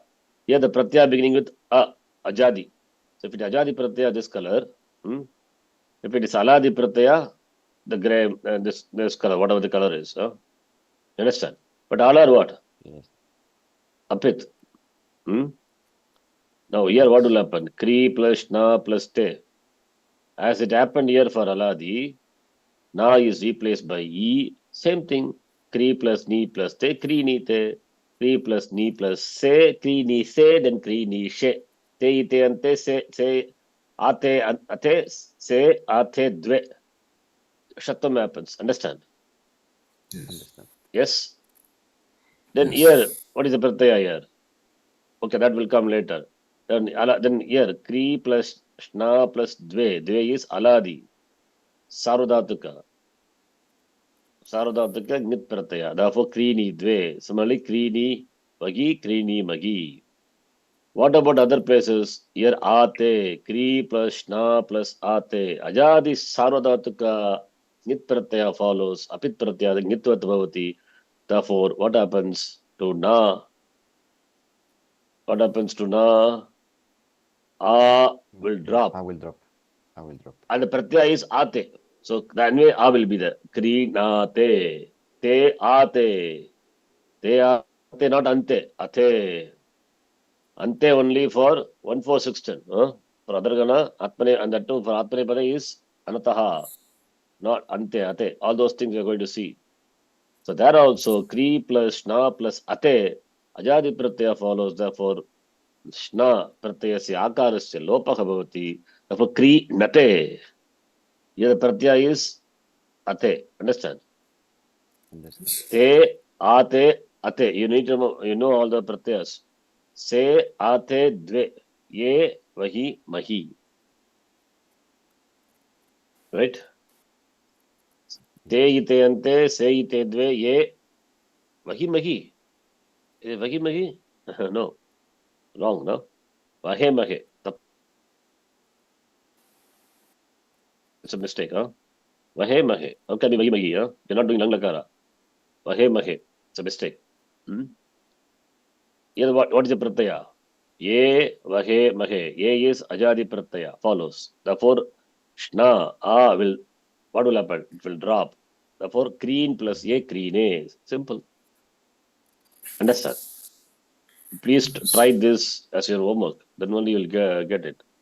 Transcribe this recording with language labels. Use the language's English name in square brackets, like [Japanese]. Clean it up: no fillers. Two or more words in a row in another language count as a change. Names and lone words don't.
[English] Here the Pratyaya beginning with A, Ajadi. So if it is [Sanskrit] Ajadi Pratyaya, [English] this color. If it is [Sanskrit] Aladi Pratyaya, [English] the gray, this color, whatever the color is. You understand? But all are what? Yes. Apit. Now here what will happen? Kri plus Na plus Te. As it happened here for Aladi, Na is replaced by E. Same thing. Kri plus Ni plus Te. Kri Ni Te. Kri plus Ni plus Se. Kri Ni Se. Then Kri Ni She. [Sanskrit] te ite ante se ate ate se ate dve. [English] Shattam happens. Understand? Understand. Yes. Then Yes. here, what is the pratyaya here? Okay, that will come later. Then here, kri plus shna plus dve. Dve is aladi. Sarvadhatuka. [Sanskrit] Sarvadhatuka nit pratyaya. [English] Therefore, krini dve. Similarly, krini magi, krini magi. What about other places? Here, ate, kri plus shna plus ate. [Sanskrit] Ajadi sarvadhatuka nit pratyaya [English] follows. [Sanskrit] Apit pratyaya nitvat bhavati. [English] Therefore, what happens to na? What happens to na? A will drop. I will drop. I will drop. And the pratyaya is ate. So that way A will be there. Krinate. Te ate. Te ate, not ante. Ate. Ante only for 14610. Huh? For other gana, atmane, and that too for [Sanskrit] atmane pada [English] is anataha. Not ante, ate. All those things we are going to see. So there also, kri plus shna plus ate. [Sanskrit] Ajadi pratyaya [English] follows. Therefore, [Sanskrit] shna pratyayasya akarasya lopaka bhavati. [English] Therefore, kri nate. Here the pratyaya is ate. Understand? Understand. [Sanskrit] Te, ate, ate. [English] You need to know, all the pratyas. [Sanskrit] Se, ate, dve. Ye, vahi, mahi. Right? Te, ite, ante, se, ite, dve. Ye, vahi, [English] mahi. Is it [Sanskrit] vahi, mahi? [English] No. Wrong, no? [Sanskrit] Vahe, mahe. [English] It's a mistake, huh? [Sanskrit] Vahe, mahe. [English] How can be [Sanskrit] vahi, mahi, [English] huh? You're not doing [Sanskrit] lang lakara. Vahe, mahe. [English] It's a mistake. Here, what is the pratyaya? [Sanskrit] Ye, vahe, mahe. [English] Ye is ajadi pratyaya. Follows. Therefore, shna, will, what will happen? It will drop. Therefore, kreen plus ye, kreen. Simple. Understand? Please try this as your homework. Then only you'll get it.